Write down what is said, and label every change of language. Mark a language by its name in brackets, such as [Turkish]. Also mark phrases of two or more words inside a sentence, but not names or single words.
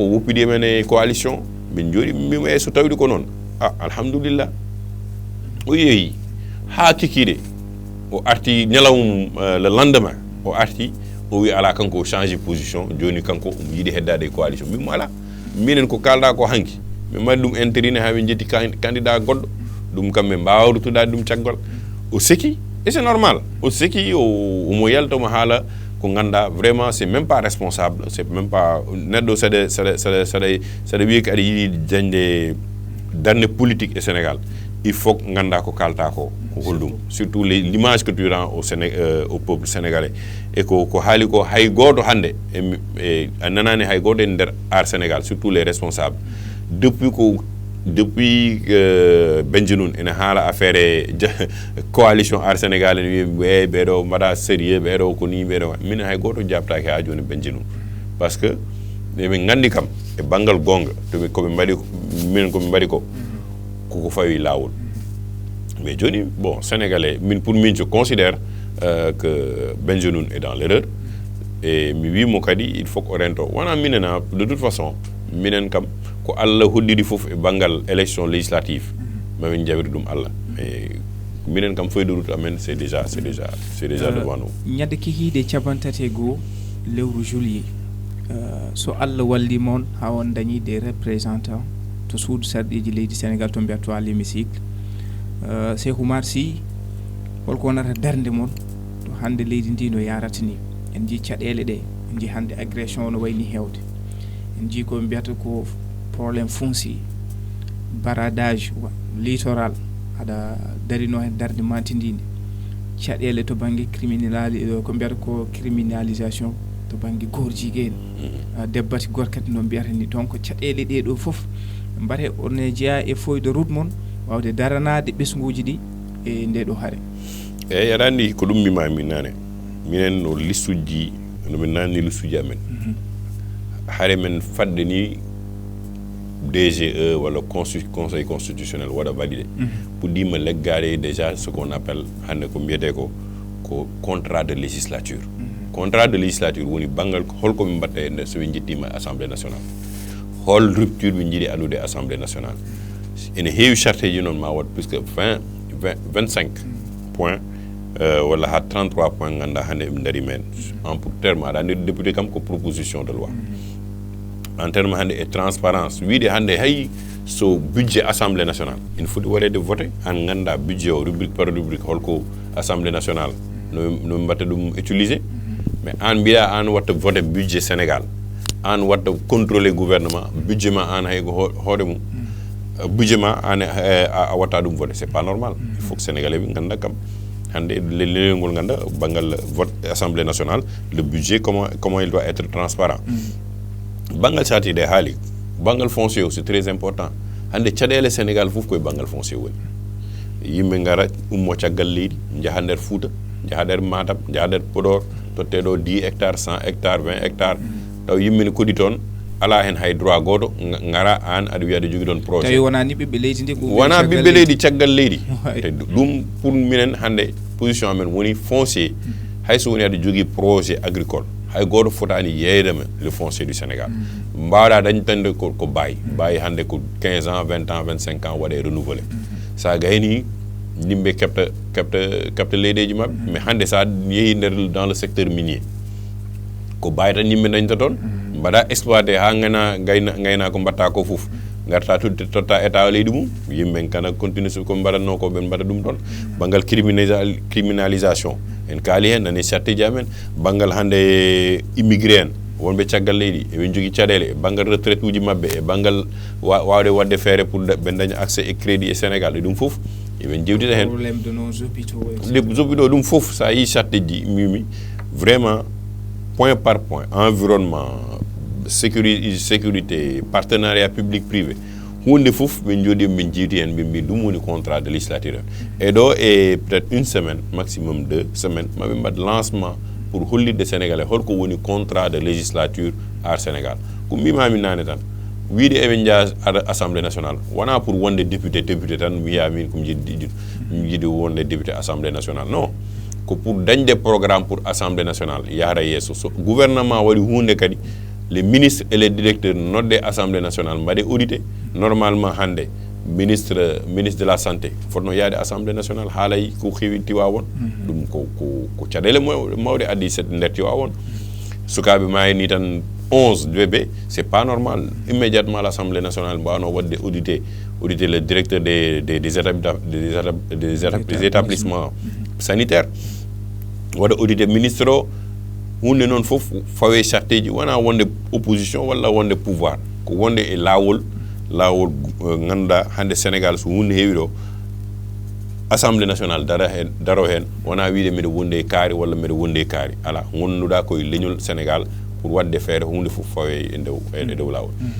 [Fula] woppidi men e coalition min jodi mimo so tawdi ko non alhamdulillah o yeyi ha kikide o arti nyalawum [French] le lendemain [Fula] o arti o wi ala kanko [French] changer position [Fula] joni kanko yidi heddade coalition mimo ala minen ko kalda ko hanki mi mari dum interine ha be jetti candidat goddo dum kambe mbawrutuda dum ciaggol o seki [French] et c'est normal [Fula] o seki o mo yalto mo hala ko ganda [French] vraiment c'est même pas responsable c'est même pas [Fula] neddo c'est wi ka yidi jande darne [French] politique au Sénégal il faut [Fula] ganda ko kalta ko holdum [French] surtout l'image que tu rends au peuple sénégalais et [Fula] ko haali ko hay goto hande e nanani hay goto der ar Sénégal [French] surtout les responsables [Fula] depuis Bengelloune ene haala [French] affaire coalition [Fula] ar Sénégal ni wi bedo mada sérieux bedo ko ni bedo min hay goto jabtaake ha joni Bengelloune [French] parce que [Fula] be ngandi kam e bangal gonga to be ko be mbadi min ko be mbadi ko fawi lawol mais joni [French] bon sénégalais pour [Fula] min [French] je considère que Bengelloune est dans l'erreur [Fula] et mi wi mo kadi [French] il faut [Fula] ko rento wana minena [French] de toute façon [Fula] minen kam ko Allah hoddiri fof e bangal [French] élection législative [Fula] mamin jawri dum Allah mais minen kam [French] feuille de route [Fula] amen [French] c'est déjà devant nous [Fula] nyade kikide cabantate go lewru juillet so Allah walli mon ha on dañi [French] des représentants [Fula] to suudu sardiji leydi Sénégal to mbiato [French] à l'hémicycle [Fula] Cheikh Oumar Sy holko wonata darde mon to hande leydi ndi no yarata ni en ji caɗele ɗe en ji hande agression no wayni hewde en ji ko mbiyata ko [French] problème foncier baradage littoral [Fula] ada darino hen darde mantindinde caɗele to banggue ko mbiyata ko criminalisation to banggue gorjigueɗe debbati gorkati no mbiyata ni donc caɗele ɗe ɗo foof mbate on jeeya e [French] feuille de route [Fula] mon wawde daranade ɓesguji ɗi e nde ɗo haare eyyi aɗa andi ko ɗum mimami nane minen no listuji no min nanni listuji amen hare men fadde ni DGE wala [French] conseil constitutionnel [Fula] wada [French] validé pour dire [Fula] me leggare [French] déjà ce qu'on appelle [Fula] hande ko mbiyete ko [French] contrat de législature contrat de législature [Fula] woni bangal holko min batte so min jettima [French] assemblée nationale [Fula] hol rupture min jiiɗi andude [French] assemblée nationale [Fula] ene heewi charte ji noon ma wat puisque 25 points wala ha 33 points ganda hande ɓe daari men en [French] pour terme [Fula] aɗa andi député kam ko [French] proposition de loi en terme [Fula] hande e transparence wiide hande hay so [French] budget assemblée nationale il faut [Fula] waɗede voté an ganda budget o [French] rubrique par rubrique [Fula] holko [French] assemblée nationale [Fula] no mbatta ɗum utiliser mais an mbiya an watta [French] voté budget [Fula] Sénégal an watta [French] contrôler gouvernement budget [Fula] ma an hay hoore mum budget ma an a watta ɗum voté [French] c'est pas normal il faut que sénégalais [Fula] ɓe ganda kam hande lelengol ganda bangal [French] vote assemblée nationale le budget comment il doit être transparent [Fula] bangal sati de haali bangal foncier [French] c'est très important [Fula] hande caɗele Sénégal fof koye bangal foncier woni yimɓe gara ummo caggal leydi jaha nder Fouta jaha nder Matam jaha nder Podor totte ɗo [French] 10 hectares 100 hectares 20 hectares [Fula] taw yimɓe ne koɗi toon ala hen hay droit goto ngara an aɗa wiya aɗa jogui ɗon projet tawi wonani ɓiɓɓe leydi ndi wona ɓiɓɓe leydi caggal leydi te ɗum pour minen hande position amen woni foncier hayso woni aɗa jogui [French] projet agricole [Fula] hay goto fotani yeydema [French] le foncier du Sénégal [Fula] mbawɗa dañtande ko bayi hande ko [French] 15 ans 20 ans 25 ans [Fula] waɗe renouvelé sa gayni yimɓe kepta leydeji mabɓe mais hande sa yeehi nder [French] dans le secteur minier [Fula] ko bayi tan yimɓe dañta toon mbaɗa exploité ha gayna ko mbatta ko foof garta totta état leydi mum yimɓe kana continue ko mbaɗatno ko ɓen mbaɗa ɗum toon banggal criminalisation en kaali hen nani sartiji amen banggal hande immigré en wonɓe caggal leydi eɓen jogui caɗele banggal retraite uji mabɓe e banggal wawde wadde feere pour ɓe daña accès e crédit e Sénégal e ɗum foof eɓen jewtita hen zopiɗo ɗum foof sa yi sartiji mimi [French] vraiment point par point environnement sécurité partenariat public privé [Fula] hunde fof ɓe jooɗi min jiiti hen ɓe mbi ɗum woni [French] contrat de législature [Fula] e ɗo e peut-être [French] une semaine maximum 2 semaines [Fula] maɓe mbaɗ lancement pour hollirde sénégalais holko woni [French] contrat de législature [Fula] ar Sénégal ko mbimami nane tan wiide eɓe jaa assemblée nationale wona pour wonde député tan wiya min komi jiiɗi wonde [French] député assemblée nationale non [Fula] ko pour dañde programme [French] pour assemblée nationale [Fula] yahra yesso so gouvernement waɗi hunde kadi [French] les ministres et les directeurs [Fula] nodde [French] assemblée nationale [Fula] mbaɗe [French] audité normalement [Fula] hande [French] ministre de la santé [Fula] fotno yaade [French] assemblée nationale [Fula] haalay ko heewi Tiwawon ɗum ko caɗele mawɗe addi nder Tiwawon sukaɓe mayi ni tan 11 [French] bébé c'est pas normal immédiatement l'assemblée nationale [Fula] mbawno wadde [French] auditer le directeur des établissements sanitaires [Fula] waɗa [French] auditer ministre [Fula] o hunde noon fof fawe charteji wona wonde opposition walla wonde pouvoir ko wonde e lawol ganduɗa hande Sénégal so hunde heewi ɗo [French] assemblée nationale [Fula] daro hen wona wiide mbiɗa wonde e kaari walla mbiɗa wonde e kaari ala gonnuɗa koye leñol Sénégal pour wadde feere hunde fof fawe e dow lawol